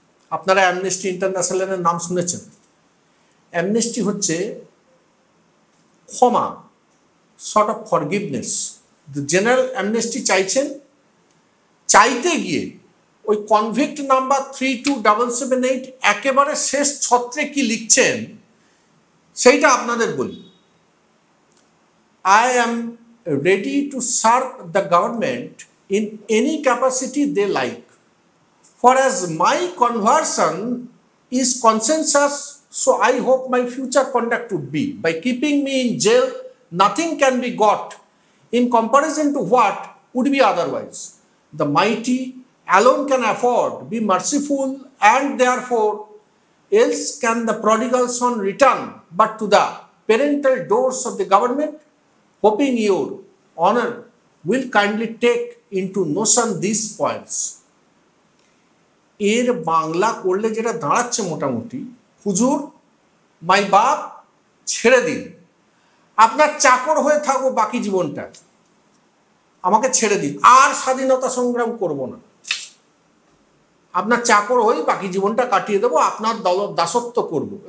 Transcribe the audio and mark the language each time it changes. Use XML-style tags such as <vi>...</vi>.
<bn>আপনারা অ্যামনেস্টি ইন্টারন্যাশনালের নাম শুনেছেন। অ্যামনেস্টি হচ্ছে ক্ষমা,</bn> <en>Sort of forgiveness.</en> <bn>General amnesty চাইছেন। চাইতে গিয়ে ওই কনভিক্ট নাম্বার 32778 একেবারে শেষ ছত্রে কি লিখছেন সেইটা আপনাদের বলি।</bn> <en>I am ready to serve the government in any capacity they like. For as my conversion is consensus, so I hope my future conduct would be. By keeping me in jail, nothing can be got in comparison to what would be otherwise. The mighty alone can afford, be merciful, and therefore else can the prodigal son return but to the parental doors of the government, hoping your honor will kindly take into notion these points.</en> <bn>এর বাংলা করলে যেটা দাঁড়াচ্ছে মোটামুটি, হুজুর মাই বাপ ছেড়ে দিন, আপনার চাকর হয়ে থাকবো বাকি জীবনটা, আমাকে ছেড়ে দিন, আর স্বাধীনতা সংগ্রাম করব না, আপনার চাকর হয়ে বাকি জীবনটা কাটিয়ে দেবো, আপনার দাসত্ব করব।</bn>